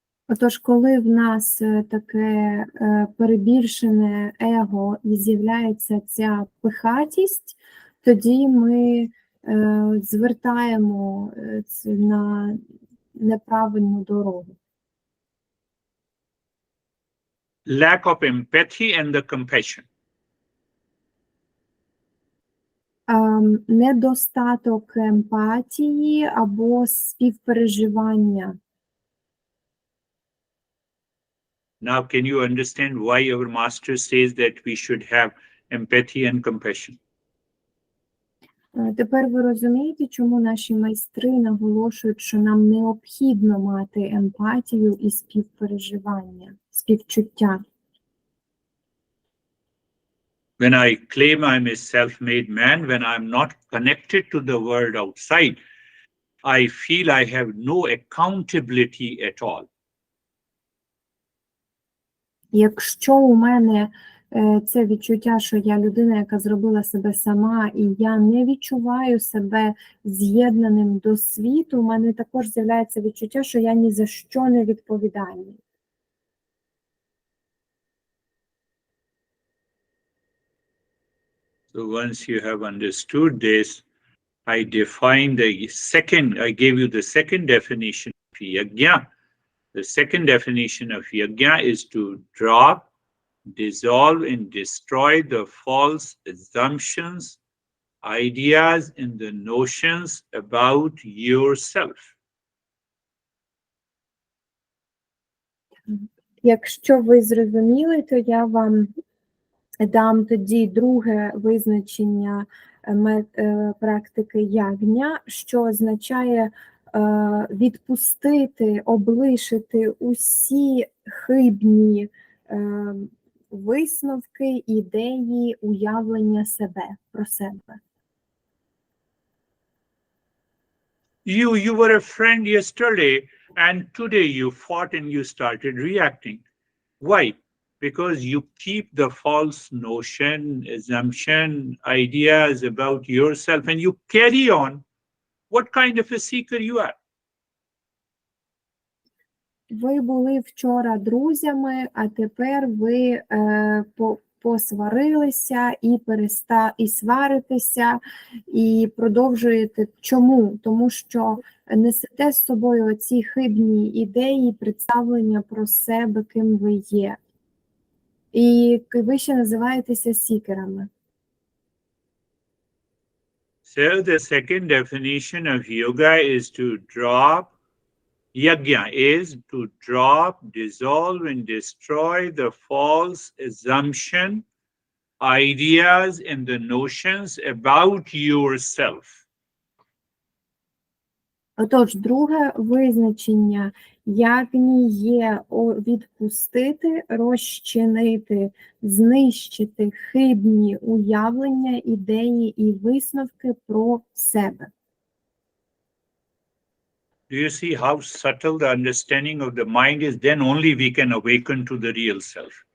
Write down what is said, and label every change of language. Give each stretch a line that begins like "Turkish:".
Ukrainian: Отож, коли в нас таке перебільшене его і з'являється ця пихатість, тоді ми звертаємо це на неправильну дорогу.
English: Lack of empathy and the compassion.
Ukrainian: Недостаток емпатії або співпереживання.
English: Now, can you understand why our master says that we should have empathy and compassion?
Ukrainian: Тепер ви розумієте, чому наші майстри наголошують, що нам необхідно мати емпатію і співпереживання, співчуття.
English: When I claim I'm a self-made man, when I'm not connected to the world outside, I feel I have no accountability at all.
Ukrainian: Якщо у мене це відчуття, що я людина, яка зробила себе сама, і я не відчуваю себе з'єднаним до світу, у мене також з'являється відчуття, що я ні за що не відповідальний.
English: So once you have understood this, I define the second, I gave you the second definition of yajna. The second definition of yajna is to drop, dissolve, and destroy the false assumptions, ideas, and the notions about yourself.
Ukrainian: Якщо ви зрозуміли, то я вам дам тоді друге визначення практики ягня, що означає відпустити, облишити усі хибні висновки, ідеї, уявлення себе, про себе.
English: You were a friend yesterday, and today you fought and you started reacting. Why? Because you keep the false notion, assumption, ideas about yourself, and you carry on. What kind of a seeker you are?
Ukrainian: Ви були вчора друзями, а тепер ви посварилися і сваритеся, і продовжуєте. Чому? Тому що несете з собою оці хибні ідеї, представлення про себе, ким ви є. І ви ще називаєтеся сікерами.
English: So the second definition of yoga is to drop, yajna is to drop, dissolve, and destroy the false assumption, ideas, and the notions about yourself.
Ukrainian: Отож, друге визначення ягні є відпустити, розчинити, знищити хибні уявлення, ідеї і висновки про себе.
English: Do you see how subtle the understanding of the mind is? Then only we can awaken to the real self.